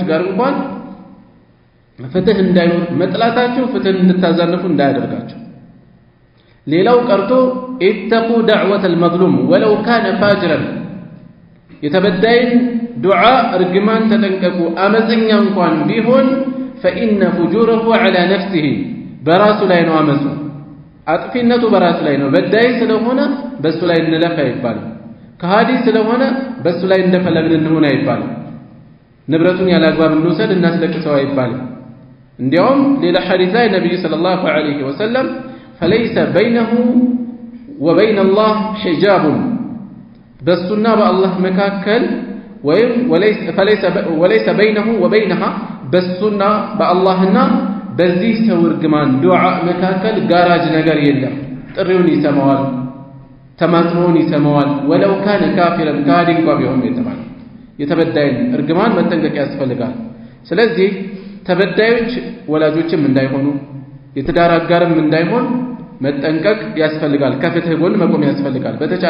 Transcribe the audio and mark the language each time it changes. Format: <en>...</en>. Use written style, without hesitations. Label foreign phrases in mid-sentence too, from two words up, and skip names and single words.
<am>ጋር እንኳን ፍትህ እንዳይኖር መጥላታችሁ ፍትህ እንድታዛነፉ እንዳያደርጋችሁ። ሌላው ቀርቶ</am> <ar>اتقوا دعوة المظلوم ولو كان فاجرا፣</ar> <am>የተበዳይን ዱዓ እርግማን ተጠንቀቁ፣ አመፀኛ እንኳን ቢሆን</am> <ar>فإن فجوره على نفسه፣</ar> <am>በራሱ ላይ ነው አመፁ፣ አጥፊነቱ በራሱ ላይ ነው። በዳይ ስለሆነ በሱ ላይ እንለፍ አይባልም። ከሃዲ ስለሆነ በሱ ላይ እንደፈለግን እንሆን አይባልም። ንብረቱን ያላግባብ እንውሰድ እናስለቅሰው አይባልም። እንዲያውም ሌላ ሐዲስ ላይ ነብዩ</am> <ar>صلى الله عليه وسلم فليس بينه وبين الله حجاب</ar> <am>በሱና በአላህ መካከል ወይም</am> <ar>وليس بينه وبينها</ar> <am>በሱና በአላህና በዚህ ሰው እርግማን ዱዓ መካከል ጋራጅ ነገር የለም። ጥሪውን ይሰማዋል፣ ተማጽኖውን ይሰማዋል።</am> <ar>ولو كان كافرا</ar> <am>ካዲ እንኳን ቢሆን የተባለ የተበዳይን እርግማን መጠንቀቅ ያስፈልጋል። ስለዚህ ተበዳዮች ወላጆችም እንዳይሆኑ የትዳር አጋርም እንዳይሆን መጠንቀቅ ያስፈልጋል። ከፍትህ ጎን መቆም ያስፈልጋል። በተቻለ</am>